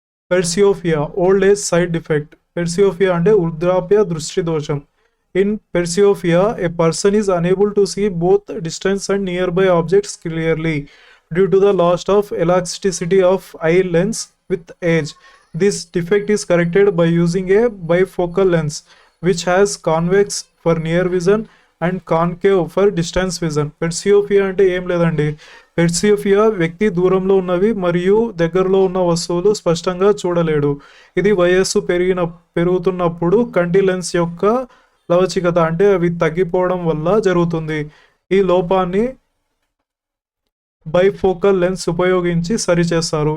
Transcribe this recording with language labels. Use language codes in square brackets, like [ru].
[te] పెర్సియోఫియా, [en] Old age sight defect. [te] పెర్సియోఫియా అంటే వృద్ధాప్య దృష్టి దోషం. [en] In presbyopia a person is unable to see both distance and nearby objects clearly due to the loss of elasticity of eye lens with age. This defect is corrected by using a bifocal lens which has convex for near vision and concave for distance vision. [te] పెర్సియోఫియా అంటే ఏం లేదండి, పెర్సియోఫియా వ్యక్తి దూరంలో ఉన్నవి మరియు దగ్గరలో ఉన్న వస్తువులు స్పష్టంగా చూడలేడు. ఇది వయస్సు పెరుగుతున్నప్పుడు కంటి లెన్స్ యొక్క లవచికత, అంటే అవి తగ్గిపోవడం వల్ల జరుగుతుంది. ఈ లోపాన్ని బైఫోకల్ లెన్స్ ఉపయోగించి సరిచేస్తారు.